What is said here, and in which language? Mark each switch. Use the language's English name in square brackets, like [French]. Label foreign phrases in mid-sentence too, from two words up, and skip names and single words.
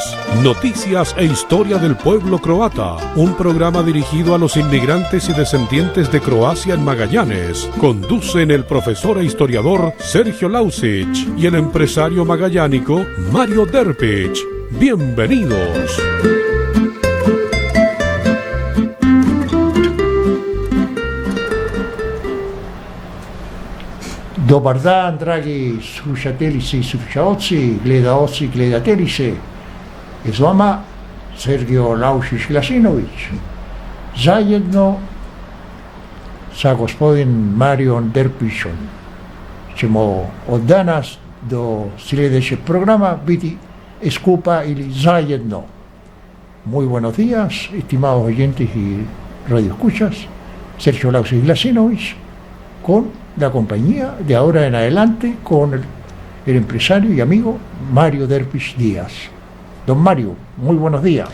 [Spanish] Noticias e historia del pueblo croata. Un programa dirigido a los inmigrantes y descendientes de Croacia en Magallanes. Conducen el profesor e historiador Sergio Lausic y el empresario magallánico Mario Derpic. Bienvenidos. [Croatian] Dobar dan, dragi slušateljice i slušaoci, gledaoci i gledateljice. Z vama Sergio Lausic-Glasinović. Zajedno sa gospodin Marijom Derpićom ćemo od danas do sljedećeg programa biti skupa ili zajedno. [Spanish] Muy buenos días, estimados oyentes y radioescuchas. Sergio Lausic-Glasinović con la compañía de ahora en adelante con el empresario y amigo Mario Derpić Díaz. Don Mario, muy buenos días.